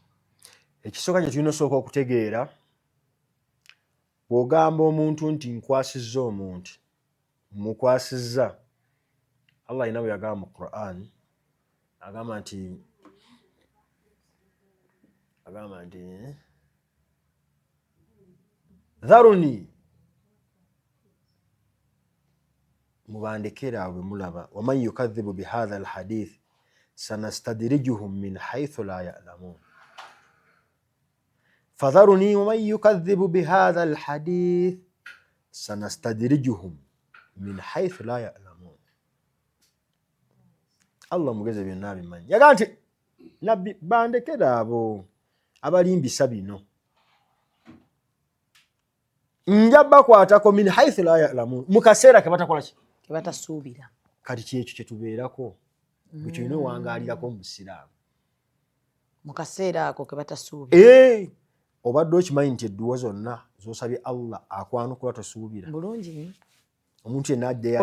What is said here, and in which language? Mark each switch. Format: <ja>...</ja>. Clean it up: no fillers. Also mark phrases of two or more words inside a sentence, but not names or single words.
<lg>Ekisooka kye tulina osooka okutegeera, bw'ogamba omuntu nti nkwasizza omuntu, mukwasizza, Allah alina bwe yagamba mu Qur'an, agamba nti</lg> <ar>dharuni,</ar> <lg>mubandekera awo bwe mulaba,</lg> <ar>ومن يكذب بهذا الحديث سنستدرجهم من حيث لا يعلمون. فذرني ومن يكذب بهذا الحديث سنستدرجهم من حيث لا يعلمون.</ar> <lg>Allah mugeze byonna abimanyi. Yaga nti nabbi bandekera abo abalimbisa bino, nja bakwatako</lg> <ar>من حيث لا يعلمون,</ar> <lg>mu kaseera ke batakola ki? Ke batasuubira. Kati kyekyo kye tubeerako, bwe tulina owangaalirako mu Busiraamu. Mu kaseera ako ke batasuubira. Obadde okimanyi nti edduwa zonna z'osabye Allah akwanukula tosuubira. Bulungi. Omuntu yenna ajja</lg>